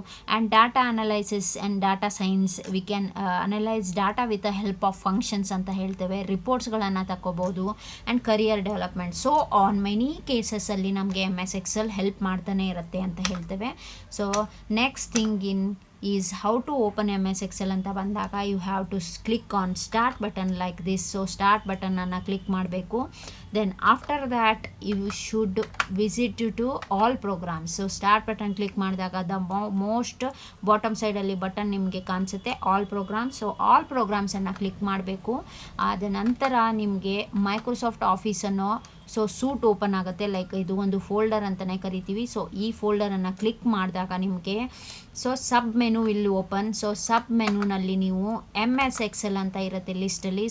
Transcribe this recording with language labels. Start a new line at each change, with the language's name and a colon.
English: and data analysis and data science, we can analyse data with the help of functions
Kannada: ಅಂತ ಹೇಳ್ತೇವೆ. ರಿಪೋರ್ಟ್ಸ್ಗಳನ್ನು ತಗೋಬೋದು. And career development. So on many ಕೇಸಸಲ್ಲಿ ನಮಗೆ MS Excel help ಮಾಡ್ತಾನೆ ಇರುತ್ತೆ ಅಂತ ಹೇಳ್ತೇವೆ.
English: so next thing in is how to open MS Excel
Kannada: ಅಂತ ಬಂದಾಗ
English: you have to click on start button like this.
Kannada: so start button ಅನ್ನು click ಮಾಡಬೇಕು.
English: then after that you should visit to all programs. so start button
Kannada: click ಮಾಡಿದಾಗ
English: the most bottom side
Kannada: ಅಲ್ಲಿ button ನಿಮಗೆ ಕಾಣಿಸುತ್ತೆ
English: all programs.
Kannada: so all programs ಅನ್ನು click ಮಾಡಬೇಕು. ಆದ ನಂತರ ನಿಮಗೆ ಮೈಕ್ರೋಸಾಫ್ಟ್ ಆಫೀಸ್ ಅನ್ನೋ ಸೊ ಸೂಟ್ ಓಪನ್ ಆಗುತ್ತೆ. ಲೈಕ್ ಇದು ಒಂದು ಫೋಲ್ಡರ್ ಅಂತಲೇ ಕರಿತೀವಿ. ಸೊ ಈ ಫೋಲ್ಡರನ್ನು ಕ್ಲಿಕ್ ಮಾಡಿದಾಗ ನಿಮಗೆ ಸೊ ಸಬ್ ಮೆನು ಇಲ್ಲಿ ಓಪನ್. ಸೊ ಸಬ್ ಮೆನುನಲ್ಲಿ ನೀವು MS Excel ಅಂತ ಇರುತ್ತೆ ಲಿಸ್ಟಲ್ಲಿ.